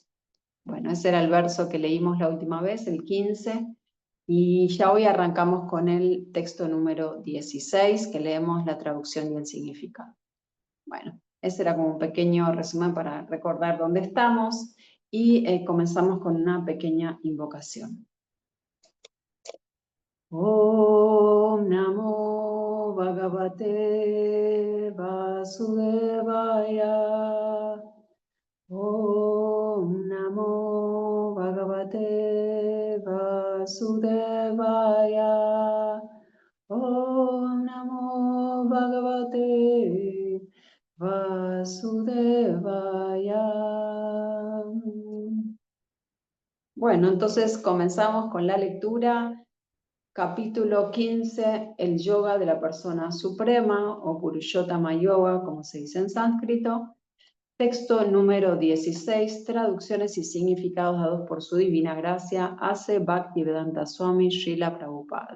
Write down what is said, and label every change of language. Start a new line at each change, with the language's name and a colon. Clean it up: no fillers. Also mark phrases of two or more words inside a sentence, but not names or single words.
Spanish: Bueno, ese era el verso que leímos la última vez, el 15, y ya hoy arrancamos con el texto número 16, que leemos la traducción y el significado. Bueno, ese era como un pequeño resumen para recordar dónde estamos, y comenzamos con una pequeña invocación.
Sanskrit: Om Namo Bhagavate Vasudevaya. Om Namo Bhagavate Vasudevaya. Om Namo Bhagavate Vasudevaya.
Spanish: Bueno, entonces comenzamos con la lectura. Capítulo 15, el yoga de la persona suprema, o Purushottama Yoga, como se dice en sánscrito. Texto número 16, traducciones y significados dados por su divina gracia, hace Bhaktivedanta Swami Srila Prabhupada.